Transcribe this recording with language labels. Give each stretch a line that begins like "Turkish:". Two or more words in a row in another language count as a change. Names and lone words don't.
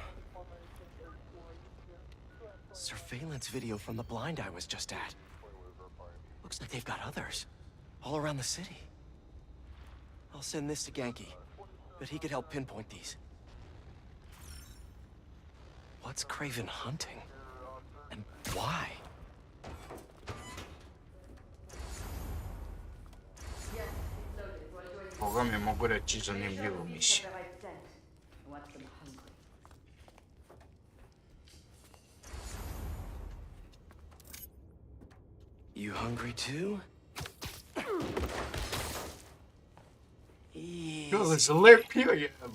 English: Surveillance video from the blind I was just at. Looks like they've got others. All around the city. I'll send this to Genki. But he could help pinpoint these. What's Craven hunting? And why?
Serbian: Boga mi mogu reći zanimljivu misiju.
English: You hungry too? Yo, there's a lip here, yeah.